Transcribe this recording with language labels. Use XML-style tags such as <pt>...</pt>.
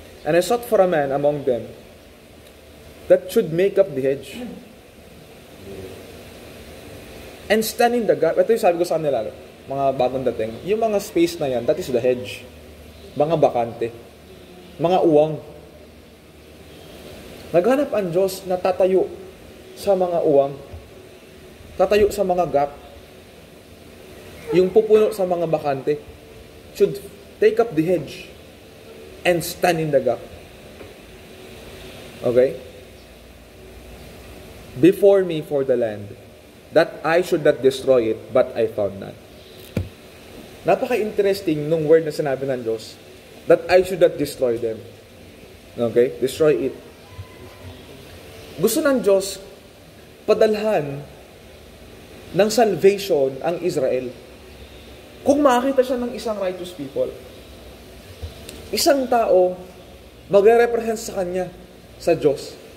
<en>And I sought for a man among them that should make up the hedge. And stand in the gap.</en> <tl>Ito yung sabi ko sa kanila, mga bagong dating, yung mga space na yan,</tl> <en>that is the hedge.</en> <tl>Mga bakante. Mga uwang. Naghanap ang Diyos na tatayo sa mga uwang. Tatayo sa mga gap. Yung pupuno sa mga bakante</tl> <en>should take up the hedge and stand in the gap.</en> <tl>Okay?</tl> <en>Before me for the land, that I should not destroy it, but I found none.</en> <tl>Napaka-interesting nung word na sinabi ng Diyos,</tl> <en>that I should not destroy them. Okay? Destroy it.</en> <tl>Gusto ng Diyos padalhan ng salvation ang Israel. Kung makakita siya ng isang righteous people, isang tao magre-represent sa kanya, sa Diyos.</tl>